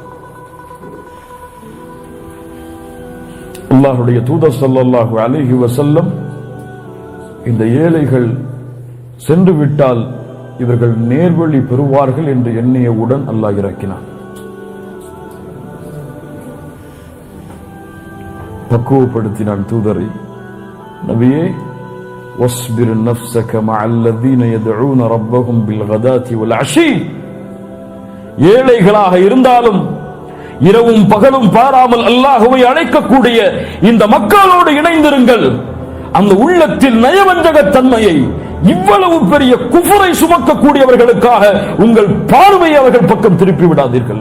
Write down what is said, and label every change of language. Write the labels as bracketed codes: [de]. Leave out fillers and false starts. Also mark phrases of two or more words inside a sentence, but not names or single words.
[ta] அல்லாஹ்வுடைய தூதர் [ar] صلى الله عليه وسلم, [ta] இந்த ஏழைகள் சென்று விட்டால் இவர்கள் நேர்வழி பெறுவார்கள் என்று எண்ணியவுடன் அல்லாஹ் இறக்கினான். பக்குவப்படுத்தினான் தூதரை, நபியே, [ar] واصبر نفسك مع الذين يدعون ربهم بالغداة والعشي, [ta] ஏழைகளாக இருந்தாலும் இரவும் பகலும் பாராமல் அல்லாஹ்வை அழைக்கக்கூடிய இந்த மக்களோடு இணைந்திருங்கள். அந்த உள்ளத்தில் நயவஞ்சகத்தன்மையை, இவ்வளவு பெரிய குஃபரை சுமக்கக்கூடியவர்களுக்காக உங்கள் பார்வையை அவர்கள் பக்கம் திருப்பி விடாதீர்கள்.